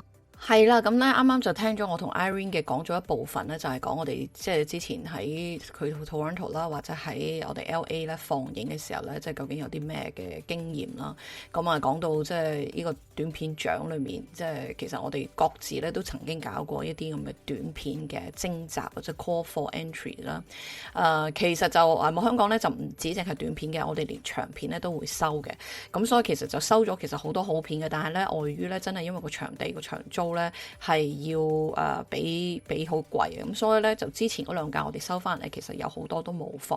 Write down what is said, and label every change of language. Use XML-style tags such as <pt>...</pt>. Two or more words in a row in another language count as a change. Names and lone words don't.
<yue>係啦，咁咧啱啱就聽咗我同 Irene 嘅講咗一部分咧，就係講我哋即係之前喺佢 Toronto 啦，或者喺我哋 LA 咧放映嘅時候咧，即係究竟有啲咩嘅經驗啦。咁啊講到即係呢個短片獎裏面，即係其實我哋各自咧都曾經搞過一啲咁嘅短片嘅徵集或者</yue> <en>call for entry</en> <yue>啦。其實就香港咧就唔止淨係短片嘅，我哋連長片咧都會收嘅。咁所以其實就收咗其實好多好片嘅，但係咧礙於咧真係因為個場地個場租咧係要俾好貴嘅，咁所以咧就之前嗰2屆我哋收翻嚟，其實有好多都冇放。</yue>